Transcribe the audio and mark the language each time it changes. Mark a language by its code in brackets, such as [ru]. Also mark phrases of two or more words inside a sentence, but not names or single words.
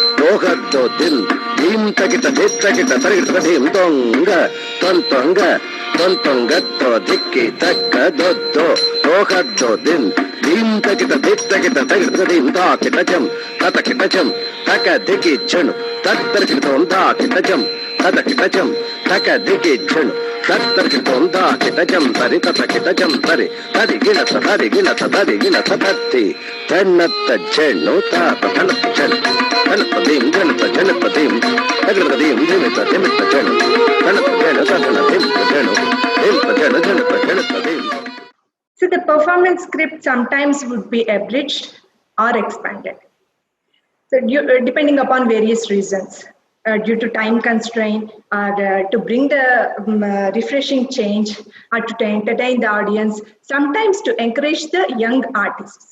[en] Tohaddo din, dim takita dittakita tarigita dim tonga, tontonga tro dikki takka doddo. Tohaddo din, dim takita dittakita tarigita dim takita jam, tatakita jam, taka dikki chanu, tattarikita onda kita jam, tatakita jam, taka dikki chanu. Tattarkitonda kitajam tari tatakita tari tari gila tari tati tanata jenu tata tanata jenu tanata dim tanata dim tanata dim dimita jenu tanata jenu tanata dim. So the performance script sometimes would be abridged or expanded. So depending upon various reasons. Due to time constraint, or to bring the refreshing change, or to entertain the audience, sometimes to encourage the young artists.